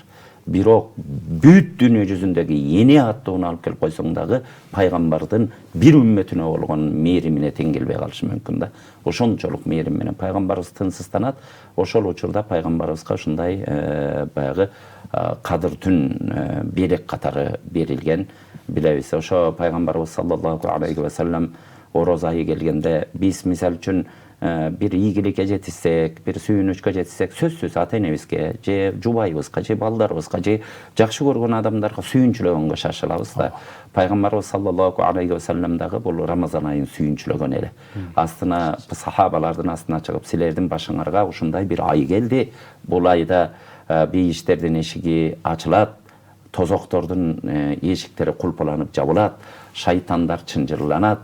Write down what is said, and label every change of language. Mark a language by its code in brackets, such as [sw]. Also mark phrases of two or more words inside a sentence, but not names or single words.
[ky] Бирок бүт дүйнө жүзүндөгү эне аттууну алып келип койсоң дагы пайгамбардын бир үммөтүнө болгон мээримине тең келбей калышы мүмкүн да. Ошончолук мээрим менен пайгамбарыбыз тынчсызданат. Ошол учурда пайгамбарыбызга ушундай баягы кадыр түн белек катары берилген билебиз. Ошо пайгамбарыбыз [ar] صلى الله عليه وسلم [ky] орозо айы келгенде биз мисал үчүн бир ийгиликке жетишсек, бир сүйүнүчкө жетишсек, сөзсүз ата энебизге, же жубайыбызга, же балдарыбызга, же жакшы көргөн адамдарга сүйүнчүлөгөнгө шашылабыз да. Пайгамбарыбыз [ar] صلى الله عليه وسلم [ky] дагы бул Рамазан айын сүйүнчүлөгөн эле. Астына сахабалардын астына чыгып, силердин башыңарга ушундай бир ай келди. Бул айда бейиштердин эшиги ачылат, тозоктордун эшиктери кулпуланып жабылат, шайтандар чынжырланат.